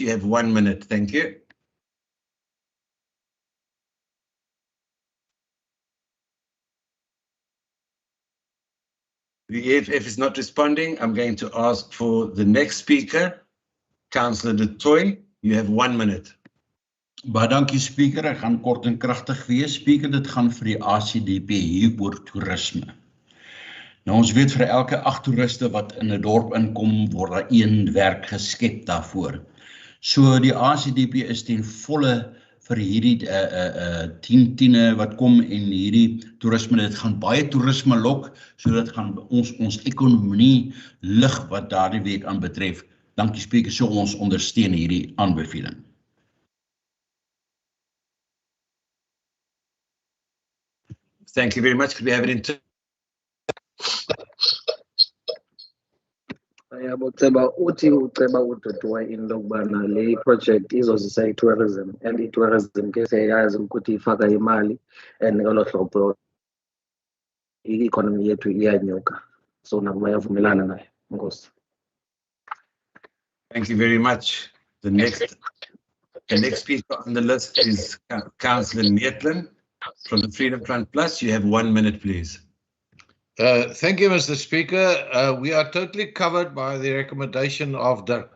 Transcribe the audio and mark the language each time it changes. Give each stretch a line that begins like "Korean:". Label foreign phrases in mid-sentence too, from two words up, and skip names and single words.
English: You have 1 minute. Thank you. The EFF is not responding. I'm going to ask for the next speaker, Councillor De Tooy. You have 1 minute.
Afrikaans: Baie dankie Speaker, ek gaan kort en kragtig wees. Speaker, dit gaan vir die ACDP hier oor toerisme. Nou ons weet vir elke 8 toeriste wat in 'n dorp inkom, word daar 1 werk geskep daarvoor. So die ACDP is ten volle vir hierdie tiene wat kom en hierdie toerisme, dit gaan baie toerisme lok, so dit gaan ons ekonomie lig wat daardie week aan betref. Dankie Speaker, so ons ondersteun hierdie aanbeveling.
English: Thank you very much. Could we have it in turn?
Zulu: Uceba utotoa indokubana le project izozisa i-tourism and i-tourism ke siyayazi ukuthi ifaka imali and ngolo hlobo i-economy yethu iyanyuka, so nabo bayavumelana nayo. Nkosi.
English: Thank you very much. The next speaker on the list is Councillor Maitland from the Freedom Front Plus. You have 1 minute, please. Thank you, Mr. Speaker. We are totally covered by the recommendation of Dirk.